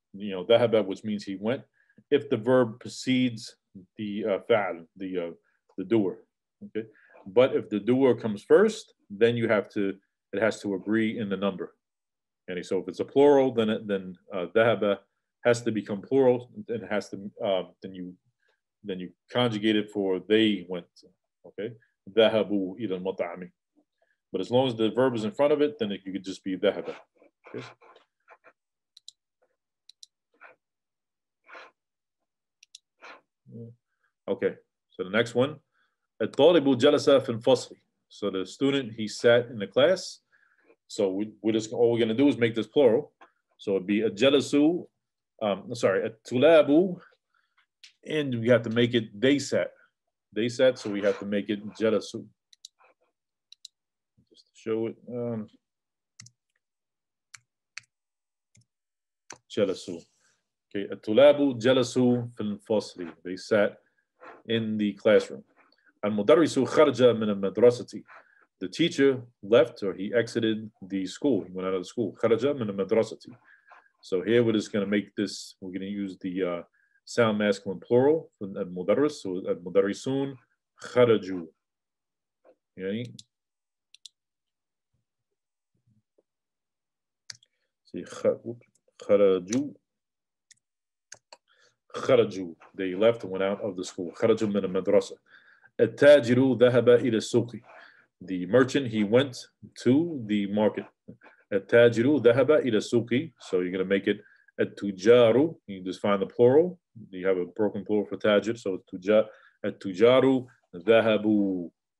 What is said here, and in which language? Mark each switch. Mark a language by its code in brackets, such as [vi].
[en] ذهب, which means he went, if the verb precedes the fa'al, the doer. Okay, but if the doer comes first, then it has to agree in the number. And so if it's a plural, then ذهب has to become plural, and it has to then you conjugate it for they went. [ar] Okay, ذهبوا إلى المطعم. [en] But as long as the verb is in front of it, then you could just be ذهب. Okay. Okay, so the next one, [ar] الطالب جلس في الفصل. [en] So the student, he sat in the class. So all we're going to do is make this plural. So it'd be الجلسوا, الطلاب, and we have to make it they sat. They sat, so we have to make it جلسوا. Just to show it. [ar] جلسوا. Okay, الطلاب جلسوا في الفصل. [en] They sat in the classroom. [ar] المدرس خرج من المدرسة. [en] The teacher left, or he exited the school. He went out of the school. [ar] خرج من المدرسة. [en] So here we're just going to make this, we're going to use the sound masculine plural for المدرس. [ar] So المدرسون خرجوا. [en] Okay. See, خرجوا. [ar] خرجوا. [en] They left and went out of the school. [ar] خرجوا من المدرسة. التاجر ذهب إلى السوق. [en] The merchant, he went to the market. [ar] التاجر ذهب إلى السوق. [en] So you're going to make it التجار. You just find the plural. You have a broken plural for tajir. [ar] So التجار ذهبوا.